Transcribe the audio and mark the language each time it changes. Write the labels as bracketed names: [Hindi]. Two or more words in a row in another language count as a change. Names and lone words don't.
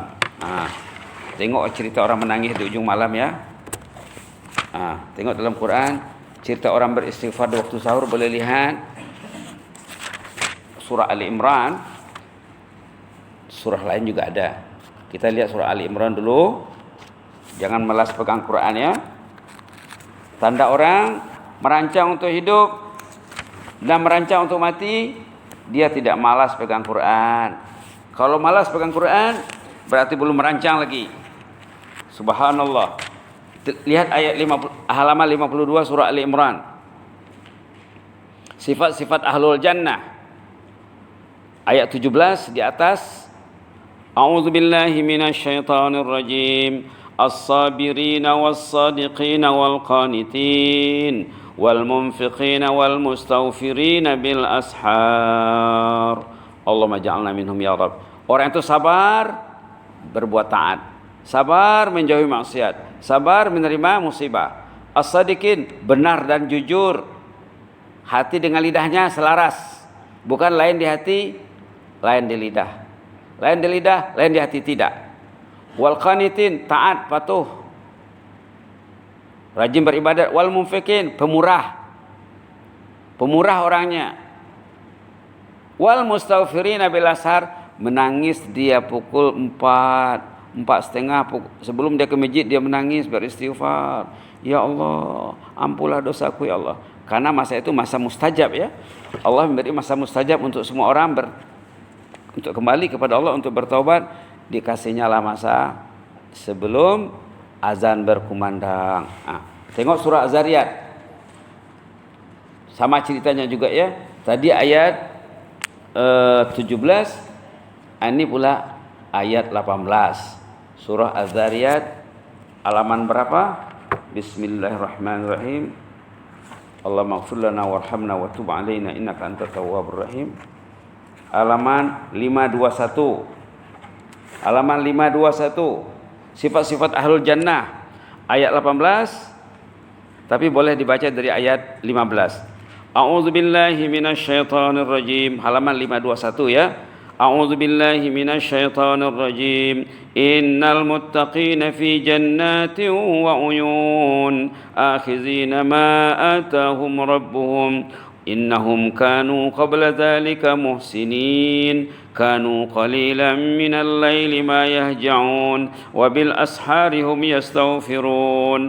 [Malay] Tengok cerita orang menangis di ujung malam ya. Tengok dalam Quran cerita orang beristighfar di waktu sahur, boleh lihat surah Ali Imran. Surah lain juga ada. Kita lihat surah Ali Imran dulu. Jangan malas pegang Quran ya. Tanda orang merancang untuk hidup dan merancang untuk mati, dia tidak malas pegang Quran. Kalau malas pegang Quran, berarti belum merancang lagi. Subhanallah. Lihat ayat 50, halaman 52 surah Ali Imran. Sifat-sifat [Arabic] أهل الجنة. [Malay] Ayat 17 di atas. [Arabic] أعوذ بالله من الشيطان الرجيم. الصابرين والصادقين والقانتين والمنفقين والمستغفرين بالأسحار. اللهم اجعلنا منهم يا رب. [Malay] Orang itu sabar berbuat taat, sabar menjauhi maksiat, sabar menerima musibah. As-sadiqin, benar dan jujur. Hati dengan lidahnya selaras. Bukan lain di hati, lain di lidah. Lain di lidah, lain di hati tidak. [Arabic] والقانتين, [Malay] taat, patuh, rajin beribadat. [Arabic] والمنفقين, [Malay] pemurah orangnya. [Arabic] والمستغفرين بالأسحار, [Malay] menangis dia pukul 4:30 sebelum dia ke masjid, dia menangis beristighfar. Ya Allah, ampunlah dosaku ya Allah. Karena masa itu masa mustajab ya. Allah memberi masa mustajab untuk semua orang untuk kembali kepada Allah, untuk bertaubat. Dikasihnya lah masa sebelum azan berkumandang. Tengok surah Az-Zariyat. Sama ceritanya juga ya. Tadi ayat 17, ini pula ayat 18. Surah Az-Zariyat halaman berapa? [Arabic] بسم الله الرحمن الرحيم اللهم اغفر لنا وارحمنا وتب علينا إنك أنت التواب الرحيم. [Malay] Halaman 521. Halaman 521. Sifat-sifat [Arabic] أهل الجنة [Malay] ayat 18, tapi boleh dibaca dari ayat 15. [Arabic] أعوذ بالله من الشيطان الرجيم. [Malay] Halaman 521 ya. [Arabic] أعوذ بالله من الشيطان الرجيم. إن المتقين في جنات وعيون آخذين ما آتاهم ربهم إنهم كانوا قبل ذلك محسنين كانوا قليلا من الليل ما يهجعون وبالأسحار هم يستغفرون.